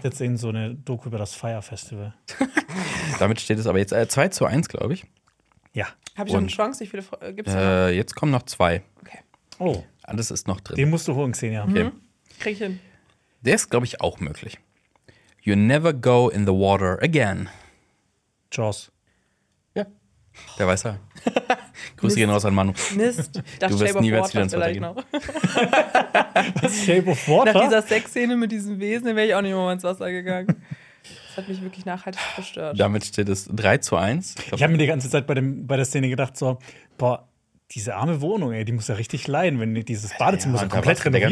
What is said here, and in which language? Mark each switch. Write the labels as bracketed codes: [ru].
[de] Jetzt sehen so eine Doku über das Fire Festival. Damit steht es aber jetzt 2-1, glaube ich. Ja. Habe ich noch eine Chance? Wie viele gibt es? Jetzt kommen noch 2. Okay. Oh. Alles ist noch drin. Den musst du holen, Xenia. Okay. Mhm. Krieg ich hin. Der ist, glaube ich, auch möglich. [en] You never go in the water again. Jaws. [de] Ja. Der weiß er. Grüße gehen raus an Manu. Mist. Du wirst nie wieder ins Wasser gehen. Was? Shape of Water? Nach dieser Sexszene mit diesem Wesen wäre ich auch nicht mehr ins Wasser gegangen. Hat mich wirklich nachhaltig verstört. Damit steht es 3-1. Ich habe mir die ganze Zeit bei der Szene gedacht, so, boah, diese arme Wohnung, ey, die muss ja richtig leiden, wenn dieses Badezimmer so komplett renoviert